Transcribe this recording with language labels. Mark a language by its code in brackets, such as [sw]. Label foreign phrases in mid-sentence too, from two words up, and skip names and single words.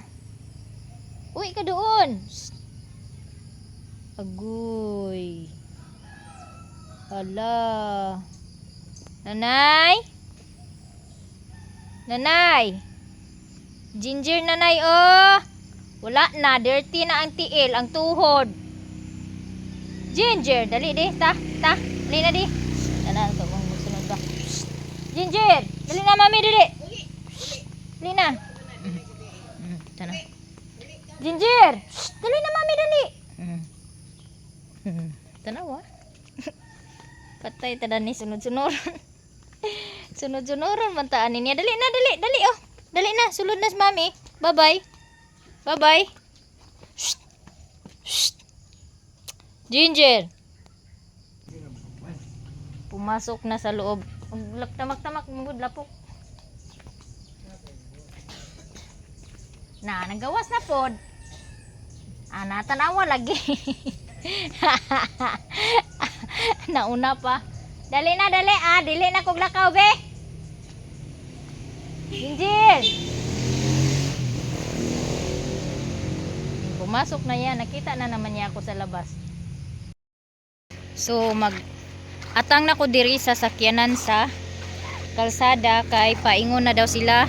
[tl] Uwi ka doon. Shh. Agoy. [ceb] Hala. Nanay? Nanay? Ginger nanay oh. Wala na, dirty na ang tiil, ang tuhod. Ginger, dali di, dali na di. Ana to mong sunod ba? Ginger, dali na mami dali. Dali na. Tana. Ginger, dali na mami dali. Tanawa. Patay tada ni sunod-sunod. Sunod-sunod man taan niya. Dali na, dali oh. Dali na, sulod na si mami. Bye-bye. Bye-bye. Shh. Shh. Ginger. [tl] Pumasok na sa loob. [ceb] Tamak-tamak mugod lapok. Na, nagawas na pod. Natanawa lagi. Nauna pa. Dali na, dali ah. Dili na kog lakaw be. Ginger. [tl] Pumasok na yan. Nakita na naman niya ako sa labas. [ceb] So atang na ko diri sa sakyanan sa kalsada kay paingon na daw sila.